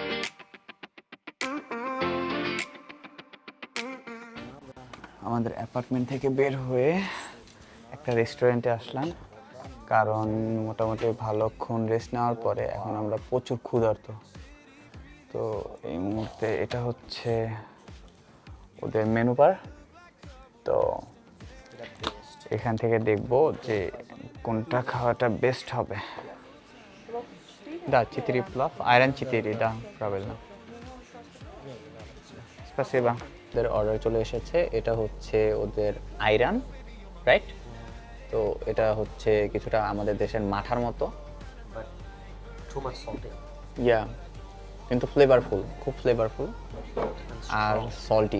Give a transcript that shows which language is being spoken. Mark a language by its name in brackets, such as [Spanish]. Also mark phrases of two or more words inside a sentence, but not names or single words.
[Bangla] আমাদের অ্যাপার্টমেন্ট থেকে বের হয়ে একটা রেস্টুরেন্টে আসলাম, কারণ মোটামুটি ভালোক্ষণ রেস্ট নেওয়ার পরে এখন আমরা প্রচুর ক্ষুধার্ত। তো এই মুহূর্তে এটা হচ্ছে ওদের [English] menu bar. [Bangla] তো এখান থেকে দেখব যে কোনটা খাওয়াটা বেস্ট হবে। [Russian] দা 4 плов, айран 4, да, правильно. Спасибо. [Bangla] ওদের অর্ডার চলে এসেছে। এটা হচ্ছে ওদের আইরান, রাইট? তো এটা হচ্ছে কিছুটা আমাদের দেশের মাঠার মতো, ইয়া, কিন্তু ফ্লেভারফুল, খুব ফ্লেভারফুল আর সল্টি।